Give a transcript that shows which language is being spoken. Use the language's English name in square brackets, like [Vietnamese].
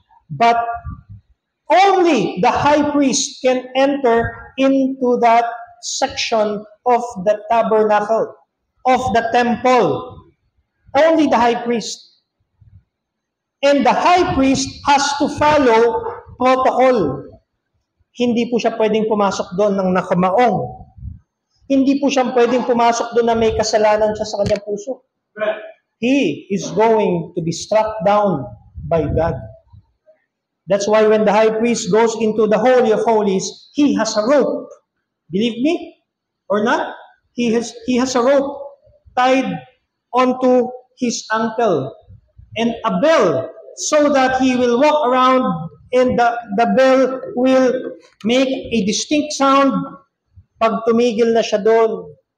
[English] But only the high priest can enter into that section of the tabernacle, of the temple. Only the high priest. And the high priest has to follow protocol. [Filipino] Hindi po siya pwedeng pumasok doon ng nakamaong. Hindi po siya pwedeng pumasok doon na may kasalanan siya sa kanyang puso. [English] He is going to be struck down by God. That's why when the high priest goes into the Holy of Holies, he has a rope. Believe me or not, he has a rope tied onto his ankle and a bell so that he will walk around and the bell will make a distinct sound [Filipino] pag tumigil na siya doon.